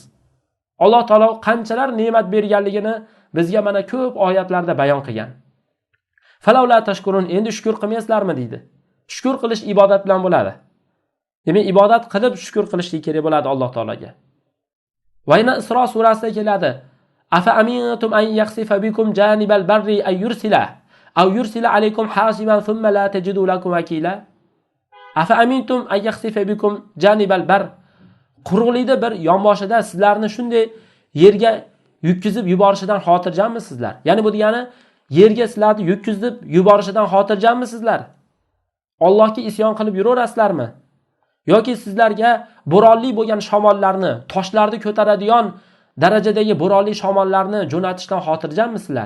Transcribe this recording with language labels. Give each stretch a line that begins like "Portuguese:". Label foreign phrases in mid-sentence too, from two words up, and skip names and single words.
Uzbek: Alloh taolo qanchalar ne'mat berganligini bizga mana ko'p oyatlarda bayon qilgan.
Arabic: أفلا تشكرون,
Uzbek: endi shukr qilmaysizlarmi deydi. Shukr qilish ibodat bilan bo'ladi. Demak, ibodat qilib shukr qilishlik kerak bo'ladi Alloh taologa. Va yana Isro surasida keladi:
Arabic: أفأمنتم أن يخسف بكم جانب البر أن يرسل أو يرسل عليكم حاصبا ثم لا تجدوا لكم وكيلا. أفأمنتم أن يخسف بكم جانب البر.
Uzbek: Quruqlikda bir yonboshida sizlarni shunday yerga yutkizib yuborishidan xotirjanmisizlar? Ya'ni bu degani yerga sizlarni yutkizib yuborishidan xotirjanmisizlar? Allohga isyon qilib yuraverasizlarmi? Yoki sizlarga bo'ronli bo'lgan shamollarni, toshlarni ko'taradigan darajadagi bo'ronli shamollarni jo'natishdan xotirjanmisizlar?